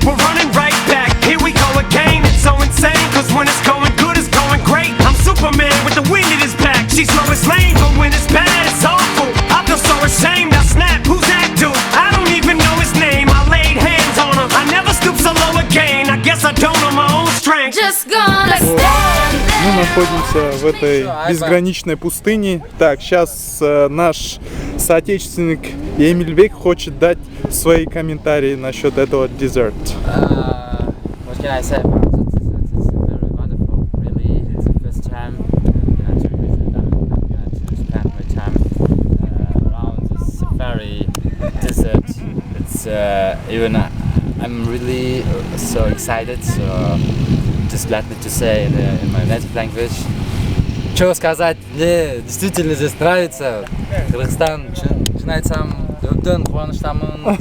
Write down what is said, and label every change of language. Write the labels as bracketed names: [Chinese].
[English] We're running right back. Here we go again. It's so insane, cause when it's going good, it's going great. I'm Superman with the wind in his back. She's Lois Lane, but when it's bad, it's awful. I feel so ashamed, I snap. Who's that dude? I don't even know his name. I laid hands on him. I never stoop so low again. I guess I don't know my own strength. Just gonna stand there. [Russian] Мы находимся в этой безграничной пустыне. Так, сейчас наш соотечественник Эмильбек хочет дать свои комментарии насчет этого десерта. [English] What can I say about it? It's very wonderful, really. It's the first time to visit. I'm going to spend my time around this safari desert. It's even I'm really so excited. So just let me to say in my native language. [Russian] Что сказать? Мне действительно здесь нравится. [Kyrgyz] Кыргызстан, шын айтсам, өбдөн кубанычтамын.